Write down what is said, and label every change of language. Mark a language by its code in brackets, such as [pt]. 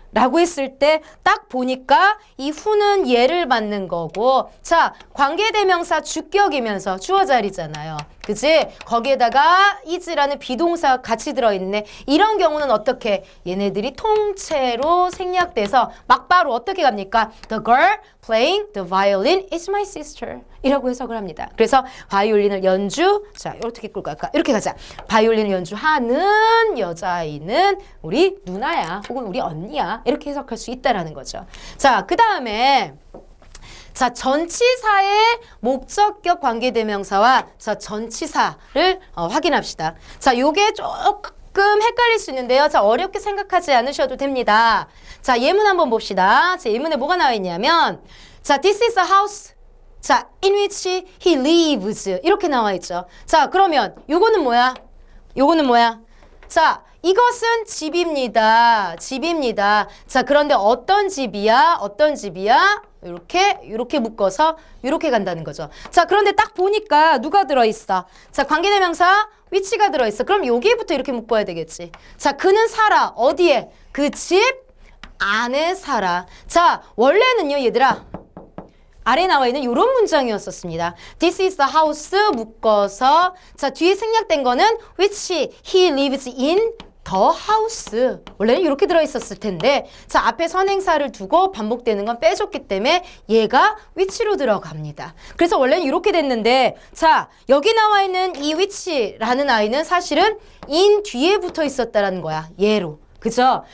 [ko] 라고 했을 때 딱 보니까 이 who는 얘를 받는 거고 자 관계대명사 주격이면서 주어 자리잖아요. 그치? 거기에다가 is라는 비동사가 같이 들어있네. 이런 경우는 어떻게? 얘네들이 통째로 생략돼서 막바로 어떻게 갑니까? [en] The girl playing the violin is my sister [ko] 이라고 해석을 합니다. 그래서 바이올린을 연주 자 어떻게 끌고 갈까? 이렇게 가자. 바이올린을 연주하는 여자아이는 우리 누나야 혹은 우리 언니야 이렇게 해석할 수 있다라는 거죠. 자 그 다음에 자, 전치사의 목적격 관계대명사와 자, 전치사를 확인합시다. 자, 요게 조금 헷갈릴 수 있는데요. 자, 어렵게 생각하지 않으셔도 됩니다. 자, 예문 한번 봅시다. 자, 예문에 뭐가 나와 있냐면 자, [en] this is a house. [ko] 자, [en] in which he lives. [ko] 이렇게 나와 있죠. 자, 그러면 요거는 뭐야? 요거는 뭐야? 자, 이것은 집입니다. 집입니다. 자, 그런데 어떤 집이야? 어떤 집이야? 이렇게 묶어서 이렇게 간다는 거죠. 자, 그런데 딱 보니까 누가 들어있어? 자, 관계대명사 which가 들어있어. 그럼 여기부터 이렇게 묶어야 되겠지. 자, 그는 살아. 어디에? 그 집 안에 살아. 자, 원래는요, 얘들아. 아래 나와 있는 이런 문장이었었습니다. [en] This is the house [ko] 묶어서 자, 뒤에 생략된 거는 [en] which he lives in the house. [ko] 원래는 이렇게 들어있었을 텐데 자 앞에 선행사를 두고 반복되는 건 빼줬기 때문에 얘가 which로 들어갑니다. 그래서 원래는 이렇게 됐는데 자 여기 나와 있는 이 which라는 아이는 사실은 in 뒤에 붙어 있었다라는 거야. 얘로. 그죠?